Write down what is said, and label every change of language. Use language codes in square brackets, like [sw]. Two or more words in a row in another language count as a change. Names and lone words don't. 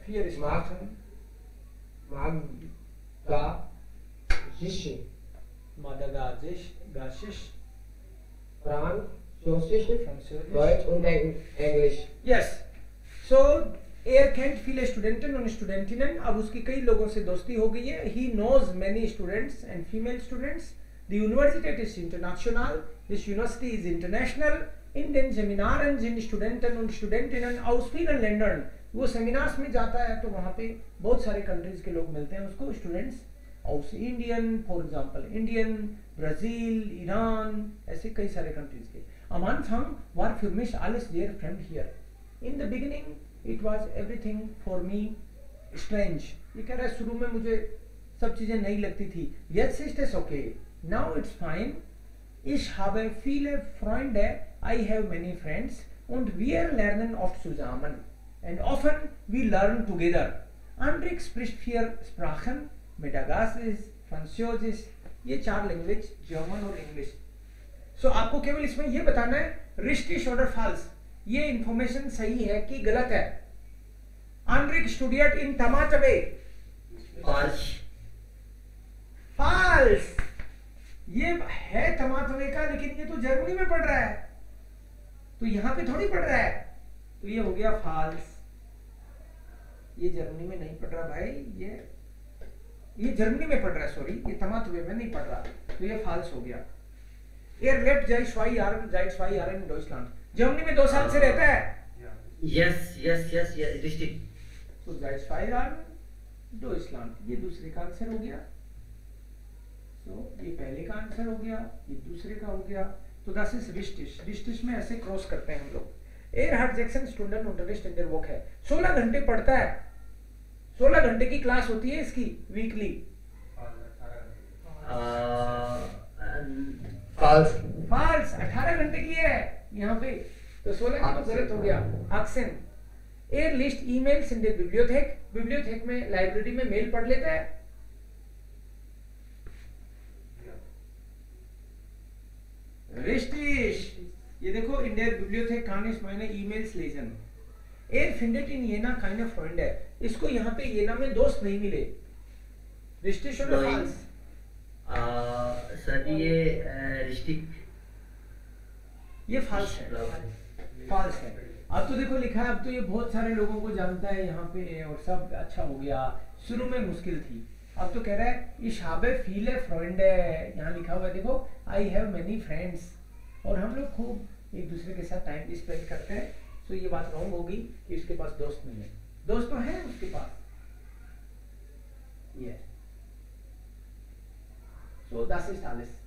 [de] Madagassisch, Französisch, Deutsch und Englisch. [en] Yes. [de] So er kennt viele Studenten und Studentinnen. [hi] अब उसकी कई लोगों से दोस्ती हो गई है. [en] He knows many students and female students. [de] Die Universität ist international. [en] This university is international. [de] In den Seminaren sind Studenten und Studentinnen aus vielen Ländern. [hi] वो सेमिनार्स में जाता है तो वहाँ पे बहुत सारे कंट्रीज के लोग मिलते हैं उसको. [de] स्टूडेंट्स aus Indien, [en] for example, Indian, Brazil, Iran, [hi] ऐसे कई सारे कंट्रीज के. [de] Am Anfang war für mich alles sehr fremd hier. [en] In the beginning, it was everything for me strange. [hi] ये कह रहा है शुरू में मुझे सब चीजें नई लगती थी. [de] Jetzt ist es okay. [en] Now it's fine. [de] Ich habe viele Freunde. [en] I have many friends. [de] Und wir lernen oft zusammen. [en] And often we learn together. [de] Andrik spricht 4 Sprachen. [hi] मेडागासिस, फ्रांसीसिस, ये 4 लैंग्वेज, जर्मन और इंग्लिश. सो आपको केवल इसमें ये बताना है रिश्टिश और फाल्स. ये इंफॉर्मेशन सही है कि गलत है. आंड्रिक [de] studiert in Tamatave. [hi] फाल्स. ये है टमाटवे का लेकिन ये तो जर्मनी में पढ़ रहा है तो यहाँ पे थोड़ी पढ़ रहा है. तो ये हो गया फाल्स. ये जर्मनी में नहीं पढ़ रहा भाई. ये जर्मनी में पढ़ रहा है. सॉरी, ये टमाटवे में नहीं पढ़ रहा तो ये फाल्स हो गया. [de] Er lebt seit 2 Jahren in Deutschland. [hi] जर्मनी में 2 साल से रहता है. [de] Yes, richtig. So seit 2 Jahren Deutschland. [hi] ये दूसरे का आंसर हो गया. So ये पहले का आंसर हो गया, ये दूसरे का हो गया. तो [de] das ist richtig. [hi] Richtig में ऐसे क्रॉस करते हैं हम लोग. [de] Er hat 6 Stunden Unterricht in der Woche. [hi] 16 घंटे पढ़ता है. 16 घंटे की क्लास होती है इसकी वीकली. False. 18 घंटे की है यहाँ पे. तो 16 की तो गलत हो गया. Aksen. [de] Er liest emails in der Bibliothek. [hi] बिब्लियोथेक में लाइब्रेरी में मेल पढ़ लेता है. Richtig. ये देखो [de] in der Bibliothek kann ich meine E-Mails lesen. Er findet in Jena keine Freunde. [hi] इसको यहाँ पे येना में दोस्त नहीं मिले. [de] Richtig oder false? [hi] सर ये रिश्टिक. ये false है. False है. अब तो देखो लिखा है. अब तो ये बहुत सारे लोगों को जानता है यहाँ पे और सब अच्छा हो गया. शुरू में मुश्किल थी. अब तो कह रहा है [de] ich habe viele Freunde. [hi] यहाँ लिखा हुआ है देखो [en] I have many friends. [hi] और हम लोग खूब एक दूसरे के साथ [en] time spend [hi] करते हैं. तो ये बात रॉन्ग होगी कि उसके पास दोस्त नहीं है. दोस्त तो है उसके पास. ये [de] So das ist alles.